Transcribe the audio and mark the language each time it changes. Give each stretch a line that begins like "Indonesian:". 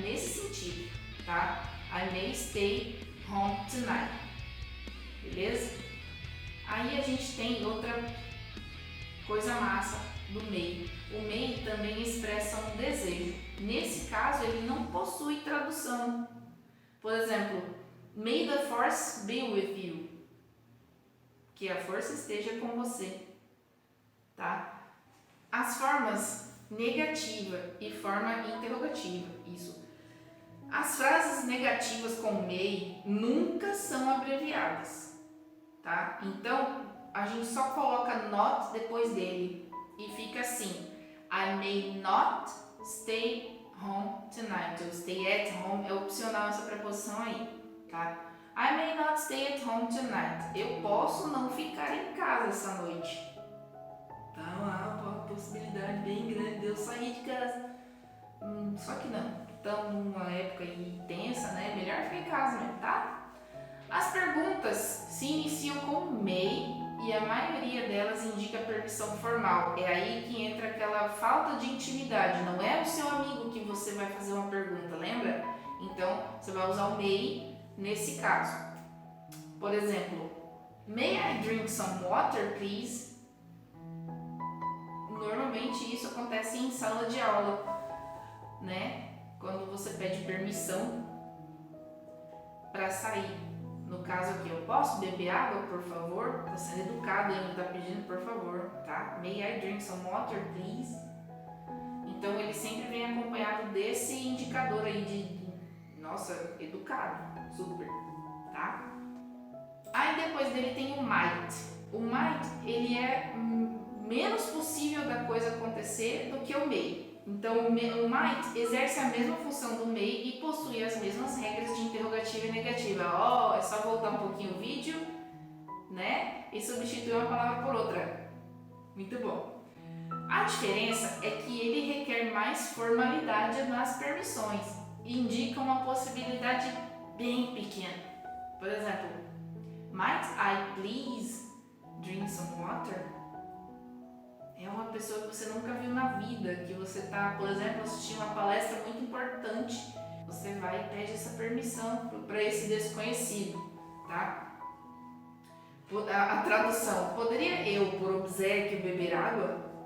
Portuguese: Nesse sentido, tá?
English: I may stay home tonight.
Portuguese: Beleza? Aí a gente tem outra coisa massa do may. O may também expressa um desejo. Nesse caso, ele não possui tradução. Por exemplo,
English: may the force be with you.
Portuguese: Que a força esteja com você, tá? As formas negativa e forma interrogativa, isso. As frases negativas com may nunca são abreviadas, tá? Então, a gente só coloca not depois dele e fica assim:
English: I may not stay home tonight.
Portuguese: Ou stay at home é opcional essa preposição aí, tá?
English: I may not stay at home tonight.
Portuguese: Eu posso não ficar em casa essa noite. Tá uma possibilidade bem grande de eu sair de casa. Só que não. Estamos numa época aí tensa, né? Melhor ficar em casa mesmo, tá? As perguntas se iniciam com may e a maioria delas indica permissão formal. É aí que entra aquela falta de intimidade. Não é o seu amigo que você vai fazer uma pergunta, lembra? Então, você vai usar o may nesse caso. Por exemplo,
English: may I drink some water, please?
Portuguese: Normalmente isso acontece em sala de aula, né? Quando você pede permissão para sair. No caso aqui, eu posso beber água, por favor? Tá sendo educado ainda, tá pedindo por favor, tá?
English: May I drink some water, please?
Portuguese: Então ele sempre vem acompanhado desse indicador aí nossa, educado, super, tá? Aí depois dele tem o might. O might, ele é menos possível da coisa acontecer do que o may. Então o might exerce a mesma função do may e possui as mesmas regras de interrogativa e negativa. É só voltar um pouquinho o vídeo, né? E substituir uma palavra por outra. Muito bom. A diferença é que ele requer mais formalidade nas permissões e indica uma possibilidade bem pequena. Por exemplo,
English: might I please drink some water?
Portuguese: É uma pessoa que você nunca viu na vida, que você está, por exemplo, assistindo uma palestra muito importante. Você vai e pede essa permissão para esse desconhecido. tá? A tradução, poderia eu, por obséquio, beber água?